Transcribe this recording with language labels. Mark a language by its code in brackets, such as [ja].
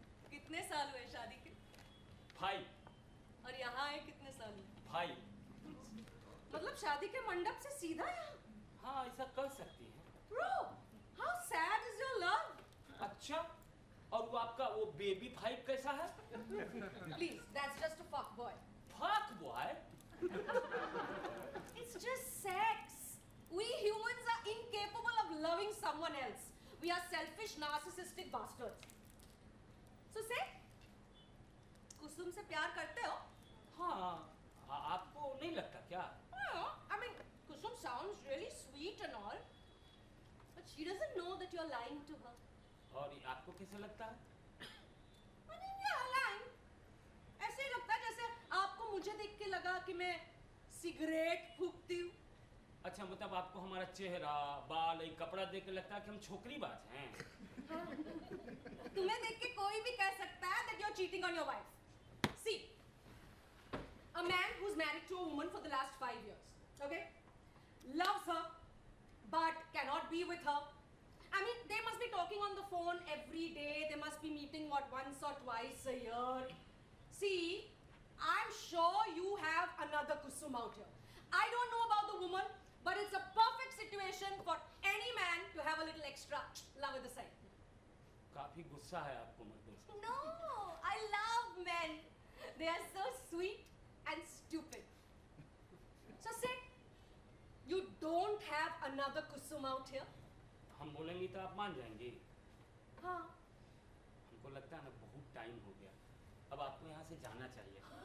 [hi] कितने साल हुए शादी के? 5 और यहाँ आए कितने साल हुए? 5। मतलब शादी के मंडप से सीधा यहाँ? हाँ ऐसा कर सकती हैं। [en] Bro, how sad is your love? [hi] अच्छा, और वो आपका वो बेबी 5 कैसा है? [en] Please, that's just a fuck boy. Fuck boy? It's just sex. We humans are incapable of loving someone else. We are selfish, narcissistic bastards. So say, [hi] कुसुम से प्यार करते हो? हाँ, आपको नहीं लगता क्या? [en] I mean, Kusum sounds really sweet and all, but she doesn't know that you're lying to her. [hi] और ये आपको कैसे लगता है? [en] I mean, yeah, lying. [hi] ऐसे ही लगता है जैसे आपको मुझे देख के लगा कि मैं सिगरेट फूकती हूँ। अच्छा मतलब आपको हमारा चेहरा, बाल, ये कपड़ा देख के लगता है कि हम छोकरीबाज हैं? तुम्हें देख के कोई भी कह सकता है [en] that you're cheating on your wife. See, a man who's married to a woman for the last 5 years, okay, loves her, but cannot be with her. I mean, they must be talking on the phone every day. They must be meeting once or twice a year. See, I'm sure you have another Kusum out here. I don't know about the woman, but it's a perfect situation for any man to have a little extra love at the side. [hi] काफी गुस्सा है आपको मर्दों से। [en] No, I love men. They are so sweet and stupid. So say, you don't have another Kusum out here? [hi] हम बोलेंगे तो आप मान जाएंगे? हाँ. हमको लगता है ना बहुत टाइम हो गया, अब आपको यहाँ से जाना चाहिए।